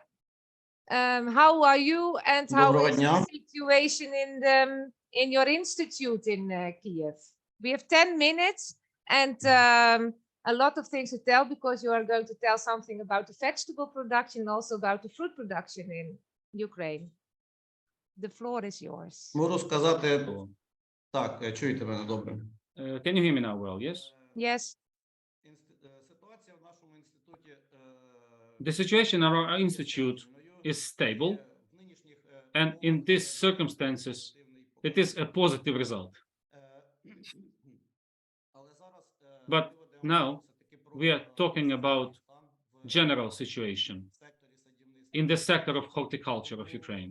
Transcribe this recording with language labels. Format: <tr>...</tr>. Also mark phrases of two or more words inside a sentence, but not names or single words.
<en>How are you, and how is the situation in your institute in Kiev? We have 10 minutes and a lot of things to tell, because you are going to tell something about the vegetable production and also about the fruit production in Ukraine. The floor is yours.</en> <uk>Можу сказати, так, чуєте мене добре?</uk> <en>Can you hear me now well? Yes? Yes.</en> <uk>Ситуація в нашому інституті</uk> <en>The situation in our institute is stable, and in these circumstances, it is a positive result. But now we are talking about general situation in the sector of horticulture of Ukraine.</en>